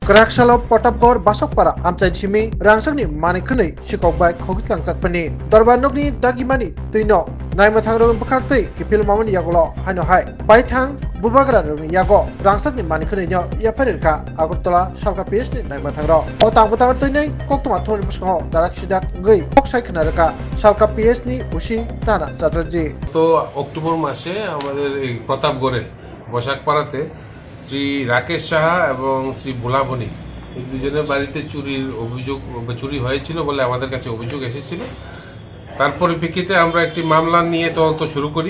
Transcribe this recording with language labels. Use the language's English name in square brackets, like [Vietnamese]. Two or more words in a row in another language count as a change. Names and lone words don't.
[Kok Borok] Karakshalo Potapgor Basokpara Amchai Chimi Rangsakni Manikuni Shikokbai Khogitlangsakpani Dorbanokni Dagimani Tuino Naimathang Bakakti Kipil Mamani Yagolo Hano Hai Paithang Bubagra Yago Rangsakni Manikuni Yaparika Agurtola Shalka Pisni Naimathang Otang Butang Tune Koktuma Tony Busko Darakshida Gui Poksai Kanaraka Shalka Pisni Ushi Rana Satraji [Bangla] তো অক্টোবর মাসে আমাদের এই প্রতাপগড়ে বসাকপাড়াতে শ্রী রাকেশ সাহা এবং শ্রী ভোলাবণী এই দুজনের বাড়িতে চুরির অভিযোগ চুরি হয়েছিল বলে আমাদের কাছে অভিযোগ এসেছিল। তার পরিপ্রেক্ষিতে আমরা একটি মামলা নিয়ে তদন্ত শুরু করি।